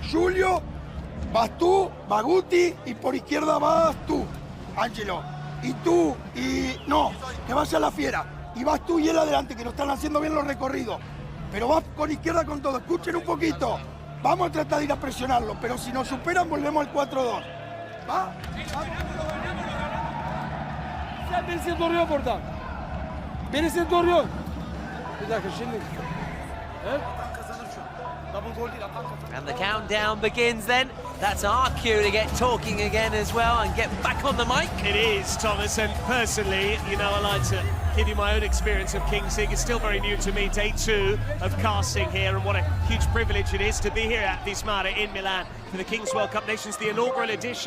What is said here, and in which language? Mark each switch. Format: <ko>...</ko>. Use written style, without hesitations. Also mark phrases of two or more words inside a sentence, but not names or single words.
<es>Julio, vas tú, Baguti, y por izquierda vas tú, Ángelo. Y tú, y... no, que vaya la fiera. Y vas tú y él adelante, que no están haciendo bien los recorridos. Pero vas con izquierda con todo. Escuchen un poquito. Vamos a tratar de ir a presionarlo, pero si nos superan, volvemos al 4-2. ¿Va?</es> <tr>Birisi duruyor burada. Birisi duruyor. Bir dakika şimdi.</tr> <en>And the countdown begins then. That's our cue to get talking again as well and get back on the mic. It is, Thomas, and personally, you know, I like to give you my own experience of Kings League. It's still very new to me, day 2 of casting here, and what a huge privilege it is to be here at Vismara in Milan for the Kings World Cup Nations, the inaugural edition.</en>